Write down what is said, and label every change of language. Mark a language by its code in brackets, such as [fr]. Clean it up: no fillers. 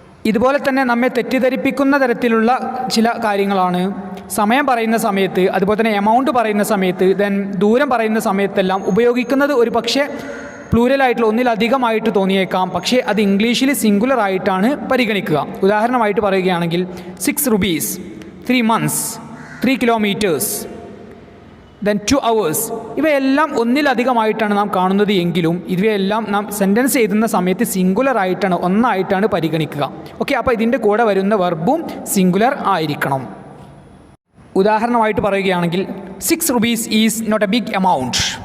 [ml] ഇതുപോലെ തന്നെ നമ്മെ തെറ്റിദ്ധരിപ്പിക്കുന്ന തരത്തിലുള്ള ചില കാര്യങ്ങളാണ് സമയം പറയുന്ന സമയത്ത്, അതുപോലെ തന്നെ എമൗണ്ട് പറയുന്ന സമയത്ത്, ദെൻ ദൂരം പറയുന്ന സമയത്തെല്ലാം ഉപയോഗിക്കുന്നത് ഒരു പക്ഷേ പ്ലൂരലായിട്ടുള്ള ഒന്നിലധികമായിട്ട് തോന്നിയേക്കാം. പക്ഷേ അത് ഇംഗ്ലീഷിൽ സിംഗുലർ ആയിട്ടാണ് പരിഗണിക്കുക. ഉദാഹരണമായിട്ട് പറയുകയാണെങ്കിൽ 6 rupees 3 months 3 kilometers then 2 hours. ഇവയെല്ലാം ഒന്നിലധികമായിട്ടാണ് നാം കാണുന്നത് എങ്കിലും ഇവയെല്ലാം നാം സെൻറ്റൻസ് എഴുതുന്ന സമയത്ത് സിംഗുലർ ആയിട്ടാണ്, ഒന്നായിട്ടാണ് പരിഗണിക്കുക. ഓക്കെ, അപ്പോൾ ഇതിൻ്റെ കൂടെ വരുന്ന വെർബും സിംഗുലർ ആയിരിക്കണം. ഉദാഹരണമായിട്ട് പറയുകയാണെങ്കിൽ [en] 6 rupees is not a big amount.